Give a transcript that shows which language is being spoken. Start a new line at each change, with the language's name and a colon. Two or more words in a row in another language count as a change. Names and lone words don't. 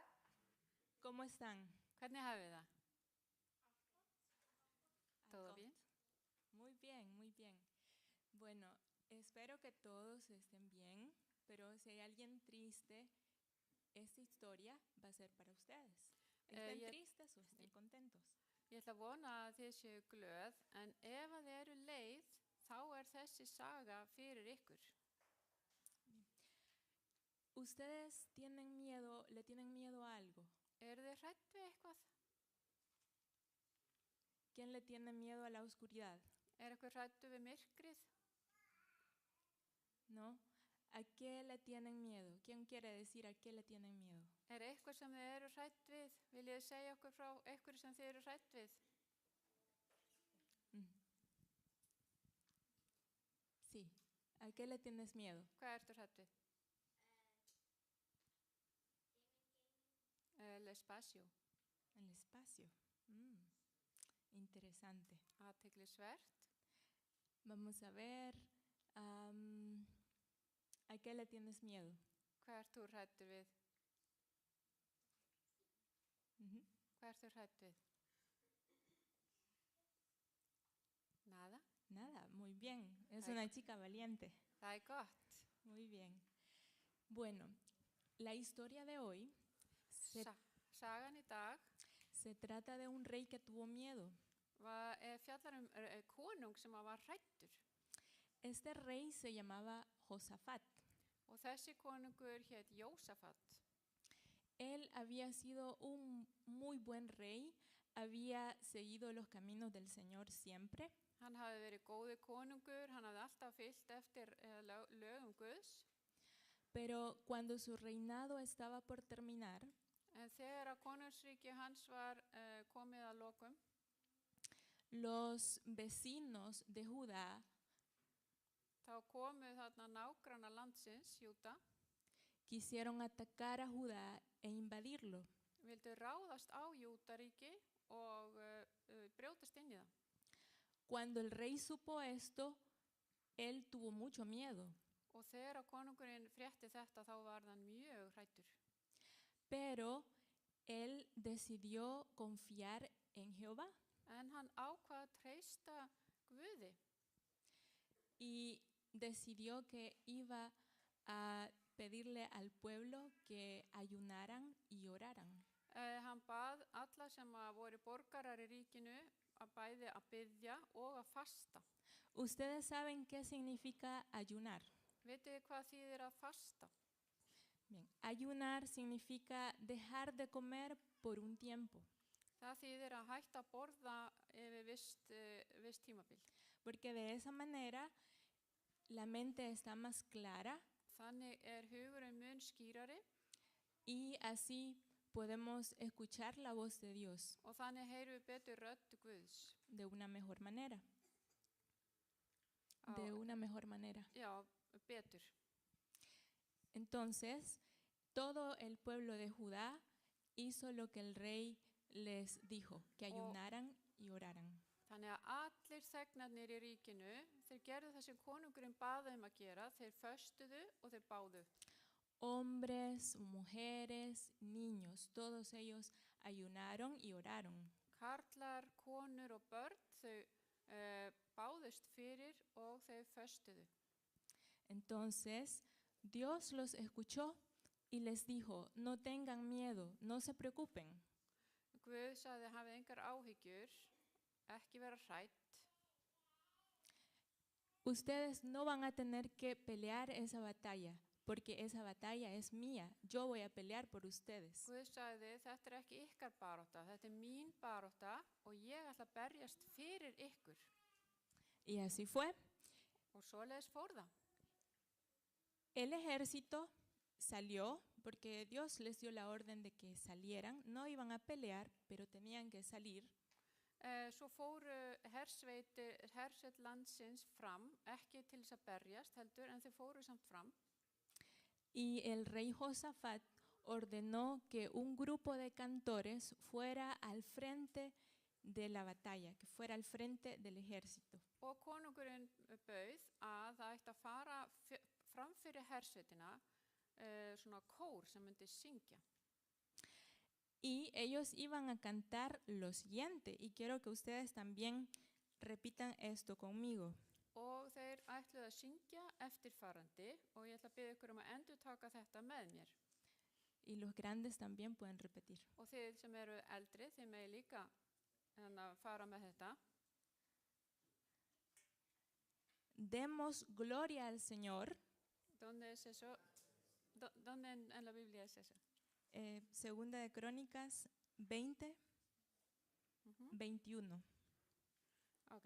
Spanish: ¿Cómo están?
Icelandic: Hvernig hafið það?
Spanish: ¿Todo bien? Muy bien, muy bien. Bueno, espero que todos estén bien, pero si hay alguien triste, esta historia va a ser para ustedes. ¿Estén tristes o estén contentos?
Icelandic: Ég ætla að vona að þið séu glöð, en ef að þið eru leið, þá þessi saga fyrir ykkur.
Spanish: ¿Ustedes tienen miedo, le tienen miedo a algo?
Icelandic: Eru þið hrædd við eitthvað?
Spanish: ¿Quién le tiene miedo a la oscuridad?
Icelandic: Eitthvað hræddu við myrkrið?
Spanish: ¿No? ¿A qué le tienen miedo? ¿Quién quiere decir a qué le tienen miedo?
Icelandic: Eitthvað sem þið eru hrædd við? Viljið þið segja okkur frá eitthvað sem þið eru hrædd við?
Spanish: Sí. ¿A qué le tienes miedo?
Icelandic: Hvað ertu hrædd við?
Spanish: El espacio. El espacio. Interesante.
Icelandic: Athyglisvert.
Spanish: Vamos a ver. ¿A qué le tienes miedo?
Icelandic: Hvað ert þú hræddur við? Hvað ert þú hrædd við?
Spanish: Nada. Nada, muy bien. Es una chica valiente.
Icelandic: Það gott.
Spanish: Muy bien. Bueno, la historia de hoy
Icelandic: Sagan í dag
Spanish: se trata de un rey que tuvo miedo.
Icelandic: Fjallar konung sem var hræddur.
Spanish: Este rey se llamaba Josafat.
Icelandic: Og þessi konungur hét Jósafat.
Spanish: Él había sido un muy buen rey, había seguido los caminos del Señor siempre.
Icelandic: Hann hafði verið góður konungur, hann hafði alltaf fylgt eftir lögum Guðs.
Spanish: Pero cuando su reinado estaba por terminar,
Icelandic: En þegar að konungsríki hans var komið að lokum,
Spanish: los vecinos de Judá
Icelandic: þá komu þarna nágranna landsins, Júda,
Spanish: quisieron atacar a Judá e invadirlo.
Icelandic: vildu ráðast á Júdaríki og brjótast inn í það.
Spanish: Cuando el rey supo esto, él tuvo mucho miedo.
Icelandic: Og þegar að konungurinn frétti þetta, þá var hann mjög hræddur.
Spanish: Pero él decidió confiar en Jehová.
Icelandic: En hann ákvað að treysta Guði.
Spanish: Y decidió que iba a pedirle al pueblo que ayunaran y oraran.
Icelandic: Hann bað alla sem voru borgarar í ríkinu að bæði að biðja og að fasta.
Spanish: Ustedes saben qué significa ayunar.
Icelandic: Vitið þið hvað þýðir að fasta?
Spanish: Bien, ayunar significa dejar de comer por un tiempo.
Icelandic: Það þýðir að hætta að borða yfir vist tímabil.
Spanish: Porque de esa manera la mente está más clara.
Icelandic: Þannig hugurinn mun skýrari.
Spanish: Y así podemos escuchar la voz de Dios.
Icelandic: Og þannig heyrum við betur rödd Guðs.
Spanish: De una mejor manera. De una mejor manera.
Icelandic: Já, betur.
Spanish: Entonces, todo el pueblo de Judá hizo lo que el rey les dijo, que ayunaran y oraran.
Icelandic: Þannig að allir þegnarnir í ríkinu, þeir gerðu það sem konungurinn bað þeim að gera, þeir föstuðu og þeir báðu.
Spanish: Hombres, mujeres, niños, todos ellos ayunaron y oraron.
Icelandic: Karlar, konur og börn, þau báðust fyrir og þau föstuðu.
Spanish: Entonces, Dios los escuchó y les dijo, no tengan miedo, no se preocupen.
Icelandic: Guð sagði, hafið engar áhyggjur, ekki vera hrædd.
Spanish: Ustedes no van a tener que pelear esa batalla, porque esa batalla es mía. Yo voy a pelear por ustedes.
Icelandic: Guð sagði, þetta ekki ykkar barátta, þetta mín barátta og ég ætla að berjast fyrir ykkur.
Spanish: Y así fue.
Icelandic: Og svoleiðis fór það.
Spanish: El ejército salió porque Dios les dio la orden de que salieran. No iban a pelear, pero tenían que salir.
Icelandic: Svo fóru hersveit landsins fram, ekki til þess að berjast heldur, en þeir fóru samt fram.
Spanish: Y el rey Josafat ordenó que un grupo de cantores fuera al frente de la batalla, que fuera al frente del ejército.
Icelandic: Og konungurinn bauð að það ætti að fara fram fyrir hersveitina, svona kór sem myndi syngja.
Spanish: Y ellos iban a cantar lo siguiente, y quiero que ustedes también repitan esto conmigo.
Icelandic: Og þeir ætluðu að syngja eftirfarandi og ég ætla að biðja ykkur að endurtaka þetta með mér.
Spanish: Y los grandes también pueden repetir.
Icelandic: Og þið sem eru eldri, þið megi líka fara með þetta.
Spanish: Demos gloria al Señor. ¿Dónde es eso? ¿Dónde en la Biblia es eso? Segunda de Crónicas 20, Ujú. 21, Ok.